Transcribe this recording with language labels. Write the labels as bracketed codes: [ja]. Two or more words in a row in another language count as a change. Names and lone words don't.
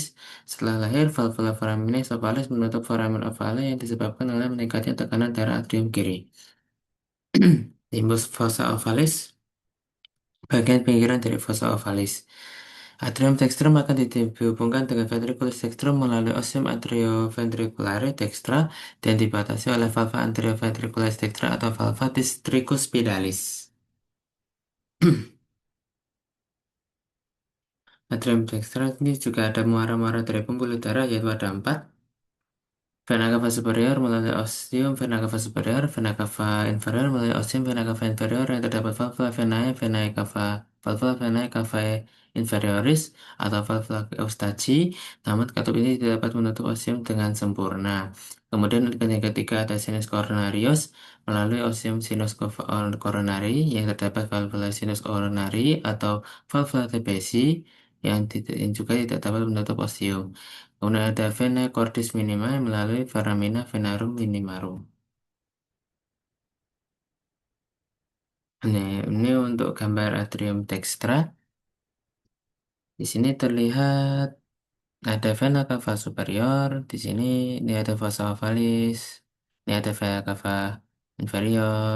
[id] Setelah lahir, valvula foraminis ovalis menutup foramen ovale yang disebabkan oleh meningkatnya tekanan darah atrium kiri. Limbus fossa ovalis, bagian pinggiran dari fossa ovalis. Atrium dextrum akan dihubungkan dengan ventriculus dextrum melalui osum atrioventriculare dextra dan dibatasi oleh valva anterioventricularis dextra atau valva tricuspidalis. Atrium dextra ini juga ada muara-muara dari pembuluh darah yaitu ada 4. Vena cava superior melalui ostium vena cava superior, vena cava inferior melalui ostium vena cava inferior yang terdapat valvula venae cavae inferioris atau valvula eustachi, namun katup ini tidak dapat menutup ostium dengan sempurna. Kemudian yang ketiga ada sinus coronarius melalui ostium sinus coronari yang terdapat valvula sinus coronari atau valvula TBC yang juga tidak dapat menutup ostium. Kemudian ada vena cordis minima melalui foramina venarum minimarum. Ini untuk gambar atrium dextra. Di sini terlihat ada vena cava superior. Di sini ini ada fossa ovalis. Ini ada vena cava inferior.